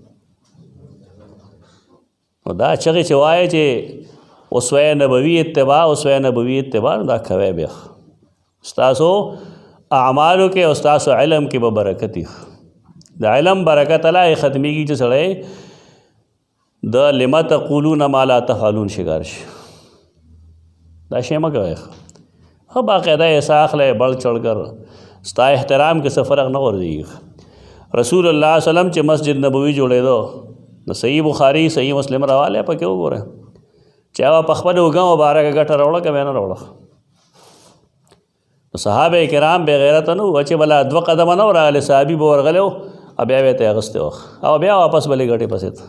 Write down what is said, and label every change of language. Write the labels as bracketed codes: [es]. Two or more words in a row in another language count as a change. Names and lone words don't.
[ps] نو دا چغې چې وایي چې اسوه نبوي اتباع، اسوه نبوي اتباع، دا کوئ بیا. ستاسو اعمالو کې او ستاسو علم کې به برکت وي. د علم برکت الله یې ختمېږي چې سړی د [ar] لما تقولون ما لا تفعلون [ps] شکار شي. دا شی مه کوئ. ښه باقاعده حصه اخلی، [ur] بڑ چڑھ کر [ps] ستا احترام کې څه فرق نه غورځېږي. رسول الله [ar] صلی الله علیه وسلم [ps] چې مسجد نبوي جوړېدو نو صحیح بخاري صحیح مسلم راوالی پکې وګوره چې هغه په خپل اوږه مبارکه ګټه راوړه که بیا نه راوړه. نو صحابه کرام بې غیرته نه وو چې بله 2 قدمه نه و راغلی، صحابي به ورغلی و او بیا به یې ته اخیستی و او بیا واپس بلې ګټې پسې ته.